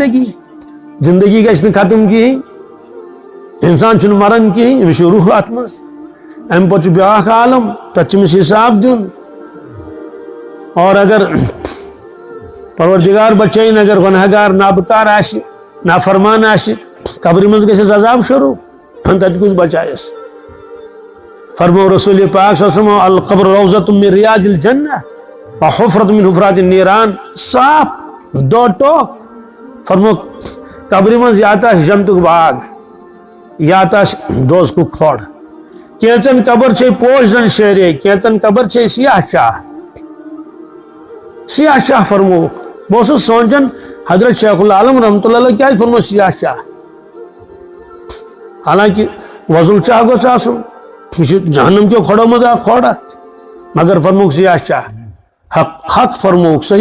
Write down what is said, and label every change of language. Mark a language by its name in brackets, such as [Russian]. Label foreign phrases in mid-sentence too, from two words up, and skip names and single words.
[Kashmiri] زندگی گژھِ نہٕ ختم کہیٖنۍ انسان چھُنہٕ مران کہیٖنۍ أمِس چھُ روح اتھ منٛز امہِ پتہٕ چھُ بیاکھ عالم تتھ چھُ أمِس حساب دیُن اور اگر پروردگار بچٲیِن اگر گۄناہ گار نابکار آسہِ نافرمان آسہِ قبرِ منٛز گژھٮ۪س عذاب شروٗع تتہِ کُس بچایس فرمو رسول پاک [Arabic] صلی اللہ علیہ وسلم القبر روضۃ من ریاض الجنہ وحفرۃ من حفرات النیران [Kashmiri] صاف [Urdu] دو ٹوک [Kashmiri] فرمو قبرِ منٛز یا تہِ آسہِ جنتُک باغ یا تہِ آسہِ دوزخُک کھۄڑ کینٛژن قبر چھے پوش زن شیرے کینٛژن قبر چھے سیاہ شاہ فرمووُکھ بہٕ اوسُس سونچان حضرت شیخ العالم [Arabic] رحمتہ اللہ علیہ [Kashmiri] کیٛازِ فرمو سیاہ شاہ حالانکہ وۄزُل چاہ گوٚژھ آسُن یہ چھُ جہنم کیو کھۄڑو منٛز اکھ کھۄڑ مگر فرمووُکھ سیاہ شاہ حق فرمووُکھ صحیح